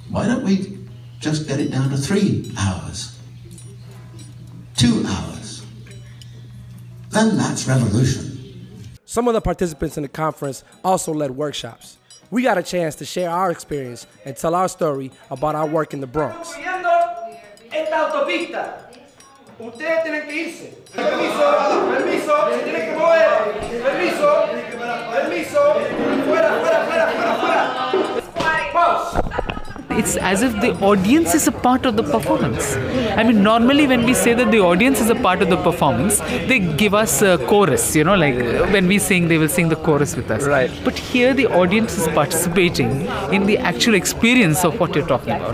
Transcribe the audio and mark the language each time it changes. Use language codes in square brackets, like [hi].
[en] Why don't we just get it down to 3 hours? 2 hours. Then that's revolution. Some of the participants in the conference also led workshops. We got a chance to share our experience and tell our story about our work in the Bronx. [es] Ustedes tienen que irse. Permiso, permiso, se tienen que mover. Permiso, permiso. Fuera, fuera, fuera, fuera, fuera. [en] Pause. It's as if the audience is a part of the performance. I mean, normally when we say that the audience is a part of the performance, they give us a chorus, like when we sing, they will sing the chorus with us. Right. But here the audience is participating in the actual experience of what you're talking about.